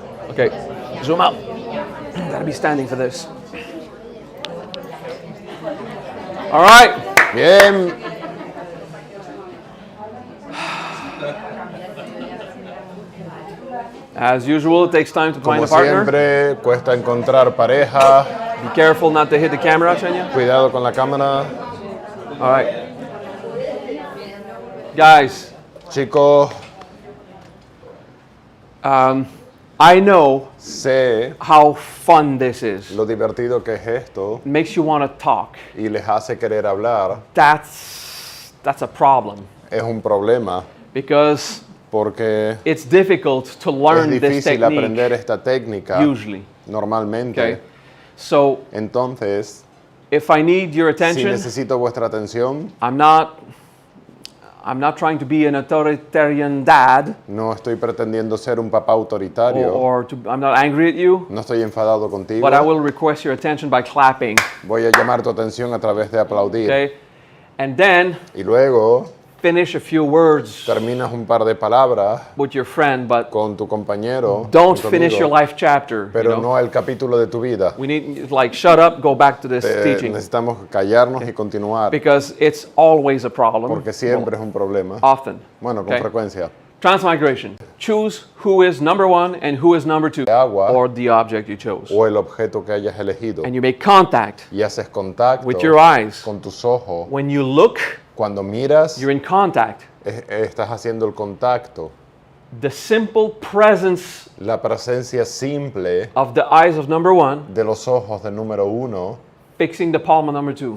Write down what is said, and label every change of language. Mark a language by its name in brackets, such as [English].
[English] Okay. Zoom out. Gotta be standing for this. All right. [Spanish] Bien. [English] As usual, it takes time to find [Spanish] Como [English] a partner. [Spanish] siempre, cuesta encontrar pareja. [English] Be careful not to hit the camera, Chenya. [Spanish] Cuidado con la cámara. [English] All right. Guys, [Spanish] Chicos, [English] I know [Spanish] sé [English] how fun this is. [Spanish] lo divertido que es esto [English] It makes you want to talk. [Spanish] y les hace querer hablar. [English] That's a problem [Spanish] Es un problema [English] because [Spanish] porque [English] it's difficult to [Spanish] es [English] learn this [Spanish] difícil aprender [English] technique [Spanish] esta técnica [English] usually. [Spanish] normalmente. [English] Okay. So [Spanish] Entonces, [English] if I need your [Spanish] si [English] attention, [Spanish] necesito vuestra atención, [English] I'm not trying to be an authoritarian dad [Spanish] no estoy pretendiendo ser un papá autoritario, [English] I'm not angry at you, [Spanish] no estoy enfadado contigo. [English] but I will request your attention by clapping. [Spanish] Voy a llamar tu atención a través de aplaudir. [English] Okay? And then [Spanish] Y luego [English] finish a few words [Spanish] terminas un par de palabras [English] with your friend, but [Spanish] con tu compañero. [English] don't [Spanish] con tu [English] finish [Spanish] amigo, [English] your life chapter. [Spanish] pero [English] you know? [Spanish] no el capítulo de tu vida. [English] We need, like, shut up, go back to this teaching. [Spanish] Necesitamos callarnos y continuar, [English] Because it's always a problem. [Spanish] porque siempre es un problema. [English] Often. [Spanish] Bueno, con [English] Okay. [Spanish] frecuencia. [English] Transmigration. Choose who is number one and who is number two, [Spanish] Agua. [English] or the object you chose. [Spanish] O el objeto que hayas elegido. [English] And you make contact [Spanish] Y haces contacto [English] with your eyes. [Spanish] con tus ojos. [English] When you look, [Spanish] Cuando miras, [English] you're in contact. [Spanish] estás haciendo el contacto. [English] The simple presence [Spanish] La presencia simple [English] of the eyes of number one, [Spanish] de los ojos del número 1, [English] fixing the palm of number two,